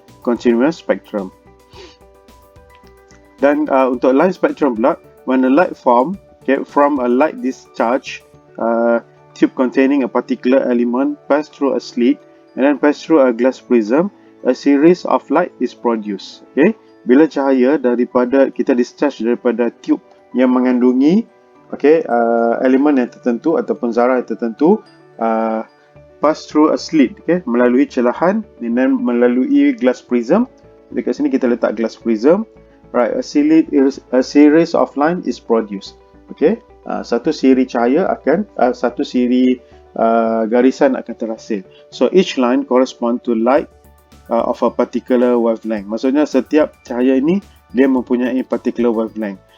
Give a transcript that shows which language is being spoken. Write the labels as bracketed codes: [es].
[en] Continuous spectrum. [ms] Dan untuk [en] line spectrum pula, when a light form, okay, from a light discharge tube containing a particular element pass through a slit and then pass through a glass prism, a series of light is produced. [ms] Okay, bila cahaya daripada kita discharge daripada tube yang mengandungi, okay, elemen yang tertentu ataupun zarah yang tertentu [en] pass through a slit, [ms] okay, melalui celahan dan melalui glass prism. Dekat sini kita letak glass prism. [en] Right, a series of line is produced. [ms] Okay, satu siri cahaya akan satu siri garisan akan terhasil. [en] So each line correspond to light of a particular wavelength. [ms] Maksudnya setiap cahaya ini dia mempunyai [en] particular wavelength.